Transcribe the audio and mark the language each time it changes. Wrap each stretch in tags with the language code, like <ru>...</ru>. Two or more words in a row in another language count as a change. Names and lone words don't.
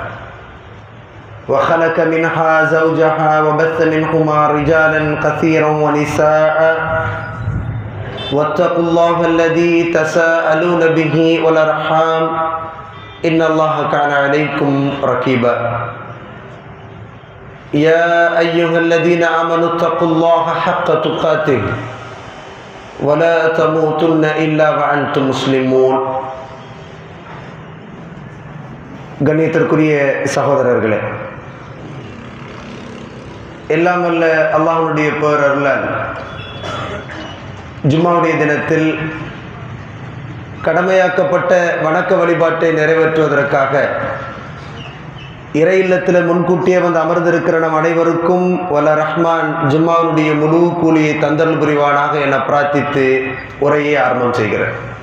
<ar>وخلق منها زوجها وبث منهما رجالا كثيرا ونساء واتقوا الله الذي تساءلون به والأرحام إن الله كان عليكم رقيبا يا أيها الذين آمنوا اتقوا الله حق تقاته ولا تموتن إلا وأنتم مسلمون</ar> <ta>கண்ணியத்திற்குரிய சகோதரர்களே, எல்லாம் வல்ல அல்லாஹ்வுடைய பேரருளால் ஜும்மாவுடைய தினத்தில் கடமையாக்கப்பட்ட வணக்க வழிபாட்டை நிறைவேற்றுவதற்காக இறை இல்லத்தில் முன்கூட்டியே வந்து அமர்ந்திருக்கிற நம் அனைவருக்கும் வல்ல ரஹ்மான் ஜும்மாவுடைய முழு கூலியை தந்தல் புரிவானாக என பிரார்த்தித்து உரையை ஆரம்பம் செய்கிறேன்.</ta>